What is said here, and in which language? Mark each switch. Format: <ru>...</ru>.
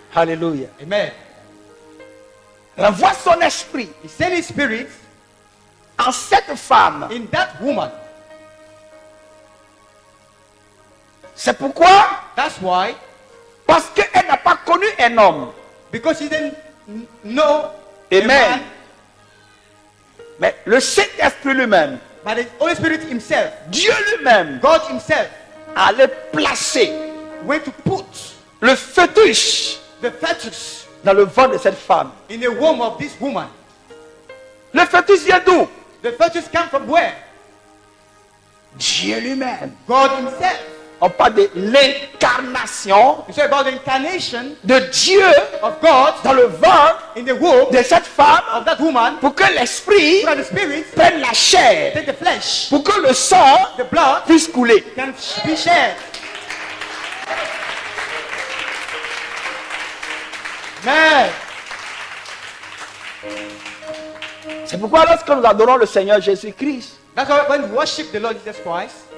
<fr>Alléluia. Amen. Elle envoie son esprit</fr> <en>He sent his spirit</en> <fr>en cette femme.</fr> <en>in that woman.</en> <fr>C'est pourquoi,</fr> <en>That's why,</en> <fr>parce qu'elle n'a pas connu un homme.</fr> <en>because she didn't know a Amen. man,</en> <fr>Mais le Saint-Esprit lui-même,</fr> <en>but the Holy Spirit himself,</en> <fr>Dieu lui-même,</fr> <en>God himself,</en> <fr>allait placer</fr> <en>went to put</en> <fr>le fœtus</fr> <en>the fetus</en> <fr>dans le ventre de cette femme.</fr> <en>in the womb of this woman.</en> <fr>Le fœtus vient d'où?</fr> <en>The fetus came from where?</en> <fr>Dieu lui-même.</fr> <en>God himself.</en> <fr>On parle de l'incarnation</fr> <en>We say about the incarnation</en> <fr>de Dieu</fr> <en>of God</en> <fr>dans le ventre</fr> <en>in the womb</en> <fr>de cette femme</fr> <en>of that woman,</en> <fr>pour que l'esprit</fr> <en>so that the spirit</en> <fr>prenne la chair,</fr> <en>take the flesh,</en> <fr>pour que le sang</fr> <en>the blood</en> <fr>puisse couler.</fr> <en>can be shared. Amen.</en> <fr>C'est pourquoi lorsque nous adorons le Seigneur Jésus-Christ,</fr> <en>That's why when we worship the Lord Jesus Christ,</en>